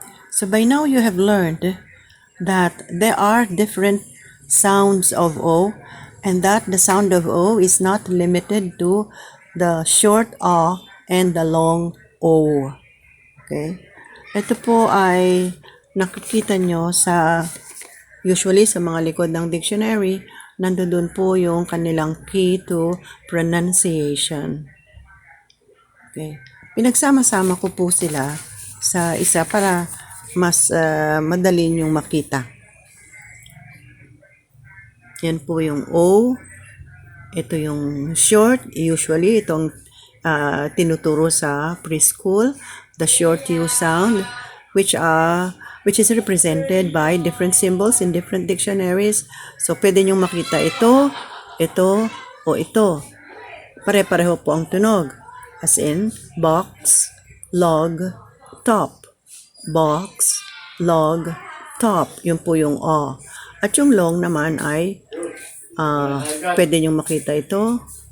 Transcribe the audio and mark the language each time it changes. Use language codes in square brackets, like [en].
[en] So by now you have learned that there are different sounds of O, and that the sound of O is not limited to the short A and the long O. Okay? [tl] Ito po ay nakikita nyo usually sa mga likod ng dictionary, nandoon po yung kanilang [en] key to pronunciation. [tl] Okay? Pinagsama-sama ko po sila sa isa para mas madali nyong makita. Yan po yung O. Ito yung short. Usually, itong tinuturo sa preschool. [en] The short U sound, which is represented by different symbols in different dictionaries. [tl] So, pwede nyong makita ito, o ito. Pare-pareho po ang tunog. [en] As in, box, log, top. [tl] Box, log, top. Yun po yung O. At yung long naman ay pwede nyo makita ito.